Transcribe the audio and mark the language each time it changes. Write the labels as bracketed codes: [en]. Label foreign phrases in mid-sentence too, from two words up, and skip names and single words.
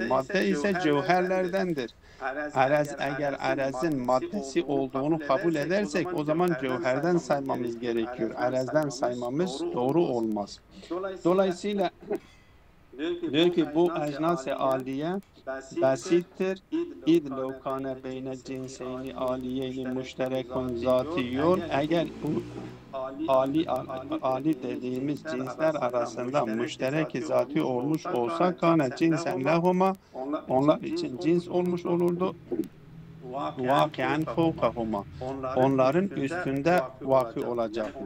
[tr] Madde ise cevherlerdendir. Eğer arezin maddesi olduğunu kabul edersek o zaman cevherden saymamız gerekiyor. Arezden saymamız doğru olmaz. Dolayısıyla diyor ki bu ecnas-ı aliye basittir. [ar] اِذْ لَوْ كَانَ بَيْنَ الْجِنْسَيْنِ عَالِيَيْنِ مُشْتَرَكٌ ذَاتِيٌّ [tr] eğer bu ali dediğimiz cinsler arasında müşterek zati olmuş olsa [ar] كان جنسا لهما [tr] onlar için cins olmuş olurdu. [ar] واقعا فوقهما [tr] onların üstünde vaki olacaktı.